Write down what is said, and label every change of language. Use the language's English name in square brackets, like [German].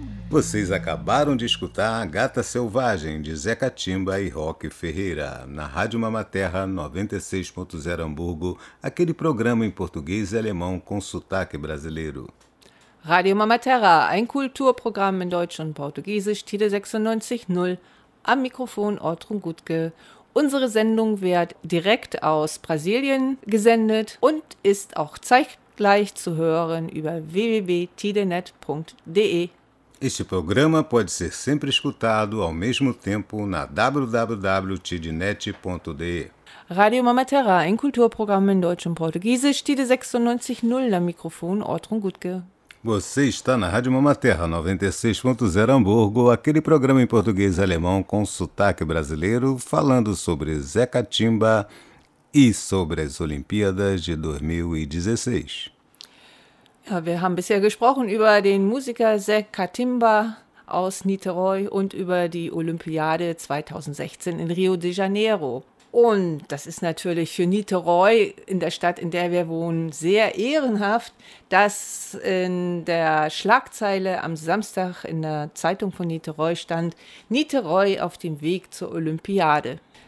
[Portuguese] Vocês acabaram de escutar Gata Selvagem, de Zé Catimba e Roque Ferreira, na Rádio Mamaterra 96.0 Hamburgo, aquele programa em português e alemão com sotaque brasileiro. [German] Radio Mamaterra, ein Kulturprogramm in Deutsch und Portugiesisch, Tide 96.0, am Mikrofon Ortrun Gutke. Unsere Sendung wird direkt aus Brasilien gesendet und ist auch zeitgleich zu hören über www.tidenet.de. [Portuguese] Este programa pode ser sempre escutado ao mesmo tempo na www.tidenet.de. [German] Radio Mamaterra, ein Kulturprogramm in Deutsch und Portugiesisch, Tide 96.0, am Mikrofon Ortrun Gutke. [Portuguese] Você está na Rádio Mamaterra 96.0 Hamburgo, aquele programa em português e alemão com sotaque brasileiro, falando sobre Zé Catimba e sobre as Olimpíadas de 2016. [German] Ja, wir haben bisher gesprochen über den Musiker Zé Catimba, aus Niterói und über die Olympiade 2016 in Rio de Janeiro. Und das ist natürlich für Niterói, in der Stadt, in der wir wohnen, sehr ehrenhaft, dass in der Schlagzeile am Samstag in der Zeitung von Niterói stand: Niterói auf dem Weg zur Olympiade.